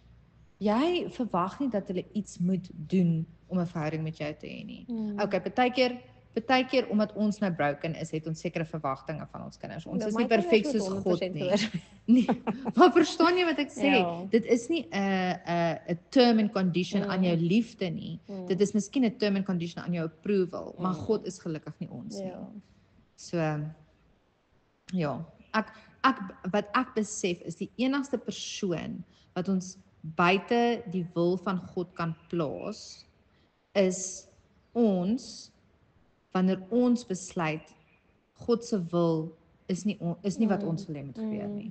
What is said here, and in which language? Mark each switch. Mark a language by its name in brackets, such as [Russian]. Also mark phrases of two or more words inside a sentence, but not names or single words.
[Afrikaans] Jy verwag nie dat hulle iets moet doen om 'n verhouding met jou te hê nie. Okay, baie keer omdat ons nou broken is, het ons sekere verwagtinge van ons kinders. Ons is nie perfek soos God nie. Nee. Maar verstaan jy wat ek sê? Dit is nie 'n [English] term and condition [Afrikaans] aan jou liefde nie. Dit is miskien 'n [English] term and condition [Afrikaans] aan jou approval, maar God is gelukkig nie ons nie. So ja, wat ek besef is die enigste persoon wat ons buite die wil van God kan plaas is ons wanneer ons besluit God se wil is nie wat ons wil hê moet gebeur nie.